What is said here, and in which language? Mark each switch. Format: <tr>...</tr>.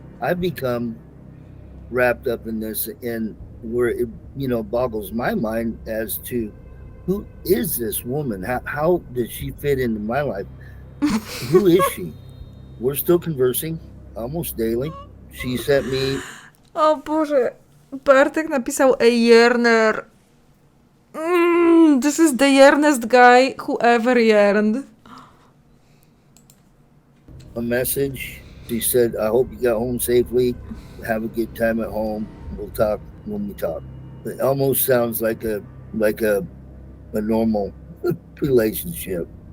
<en>I've become wrapped up in this, and where it, boggles my mind as to who is this woman? How did she fit into my life? Who is she? We're still conversing almost daily. She sent me...</en> <pl>O Boże, Bartek napisał</pl> <en>a yearner. This is the yearnest guy who ever yearned. A message. She said, I hope you got home safely. Have a good time at home. We'll talk when we talk. It almost sounds like a normal relationship.</en>